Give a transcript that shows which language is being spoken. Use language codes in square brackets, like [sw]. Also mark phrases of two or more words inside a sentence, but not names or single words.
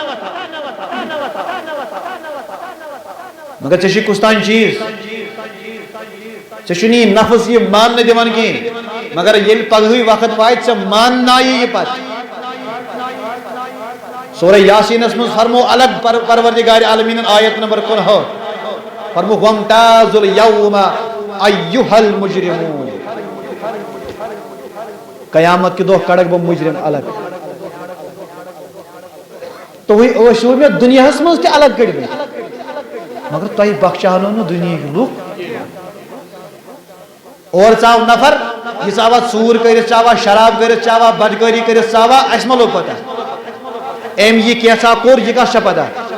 [ks] مگر ژےٚ چھُے کُس تانۍ چیٖز ژےٚ چھُنہٕ یہِ نفس یہِ ماننہٕ دِوان کینٛہہ مگر ییٚلہِ پگہٕے وقت واتہِ ژےٚ ماننایہِ یہِ پتہٕ سورہ یاسیٖنس منٛز فرمو الگ پروردگارِ عالمیٖنن آیت نمبر 59 فرموکھ [ar] وامتازُ الیوم ایُّہا المجرمون [ks] قیامت کے دۄہ کڑکھ بہٕ مجرم الگ تُہۍ ٲسِو مےٚ دُنیاہس منٛز تہِ الگ کٔڑمٕتۍ مگر تۄہہِ بخشاونو نہٕ دُنیہِکۍ لُکھ اور ژاو نفر یہِ ژاوا ژوٗر کٔرِتھ ژاوا شراب کٔرِتھ ژاوا بدکٲری کٔرِتھ ژاوا اَسہِ ما لوٚگ پتہ أمۍ یہِ کینٛژھا کوٚر یہِ کس چھےٚ پتہ